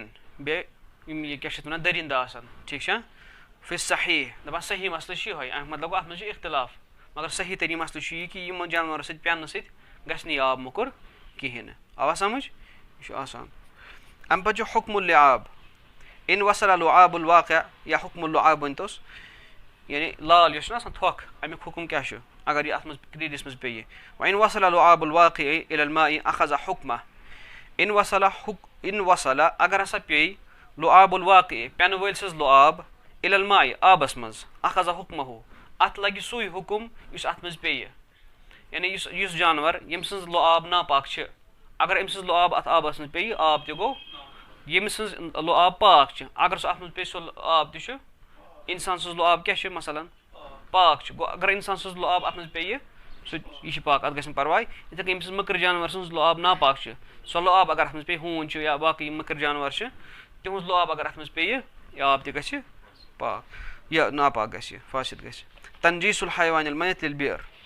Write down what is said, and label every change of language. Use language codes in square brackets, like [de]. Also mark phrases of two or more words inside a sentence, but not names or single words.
[ks] بیٚیہِ یِم یہِ کیٛاہ چھِ اَتھ وَنان دٔرِنٛدٕ آسان ٹھیٖک چھا فی صحیح دَپان صحیح مسلہٕ چھُ یِہوے اَمیُک مطلب گوٚو اَتھ منٛز چھُ اختِلاف مگر صحیح تٔریٖن مسلہٕ چھُ یہِ کہِ یِمن جانورن سۭتۍ پٮ۪نہٕ سۭتۍ گژھِ نہٕ یہِ آب موٚکُر کِہیٖنۍ نہٕ آوا سمجھ یہِ چھُ آسان اَمہِ پتہٕ چھُ [ar] حُکمُ اللعاب اِن وصل لعاب الواقع یا حُکمُ اللعاب [ks] ؤنۍتوس یعنی لال یۄس چھُنہ آسان تھۄکھ اَمیُک حُکُم کیٛاہ چھُ اگر یہِ اَتھ منٛز کرٛیٖڈِس منٛز پیٚیہِ وۄنۍ [ar] اِن وصل لعاب الواقع الى الماء اخذ حُکمہ اِن وصل [ks] اگر ہسا پیٚیہِ [ar] لعاب الواقع [ks] پٮ۪نہٕ وٲلۍ سٕنٛز لعاب [ar] الى الماء [ks] آبس منٛز [ar] اخذ حُکمہ [ks] اَتھ لگہِ سُے حُکُم یُس اَتھ منٛز پیٚیہِ یعنی یُس جانور ییٚمہِ سٕنٛز لعاب ناپاک چھِ اگر أمۍ سٕنٛز لعاب اَتھ آبس منٛز پیٚیہِ آب تہِ گوٚو ییٚمہِ سٕنٛز لعاب پاک چھِ اگر سُہ اَتھ منٛز پیٚیہِ سُہ آب تہِ چھُ اِنسان سٕنٛز لعاب کیٛاہ چھِ مثلاً پاک چھُ گوٚو اگر اِنسان سٕنٛز لعاب اَتھ منٛز پیٚیہِ سُہ یہِ چھِ پاک اَتھ گژھِ نہٕ پرواے یِتھٕے کٔنۍ ییٚمہِ سٕنٛز مٔکٕر جانور سٕنٛز لعاب ناپاک چھِ سۄ لعاب اگر اَتھ منٛز پیٚیہِ ہوٗن چھُ یا باقٕے یِم مٔکٕر جانور چھِ تِہُنٛز لعاب اگر اَتھ منٛز پیٚیہِ یہِ آب تہِ گژھِ پاک یہِ ناپاک گژھِ فاسِد گژھِ [ar] تنجیٖس الحیوان المیت للبئر